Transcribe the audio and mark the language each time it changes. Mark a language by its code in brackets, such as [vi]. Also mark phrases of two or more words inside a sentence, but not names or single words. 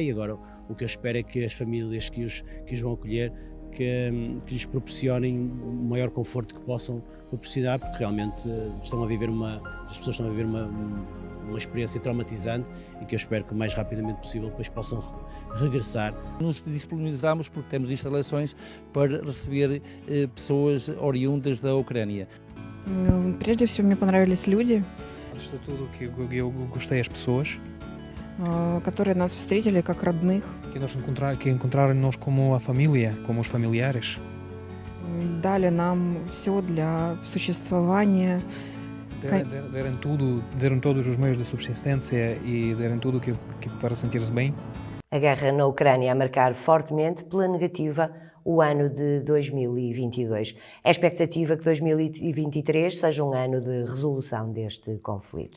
[pt] E agora o que eu espero é que as famílias que os vão acolher, que lhes proporcionem o maior conforto que possam proporcionar, porque realmente as pessoas estão a viver uma experiência traumatizante e que eu espero que o mais rapidamente possível depois possam regressar. Nos disponibilizamos porque temos instalações para receber pessoas oriundas da Ucrânia. [ru] Прежде всего, мне понравились люди, [pt] Antes de tudo, que eu gostei as pessoas, [ru] которые нас встретили как родных, [pt] que encontraram-nos como a família, como os familiares. [ru] дали нам все для существования. [pt] Deram todos os meios de subsistência e deram tudo que para sentir-se bem. A guerra na Ucrânia a marcar fortemente pela negativa o ano de 2022. É a expectativa que 2023 seja um ano de resolução deste conflito.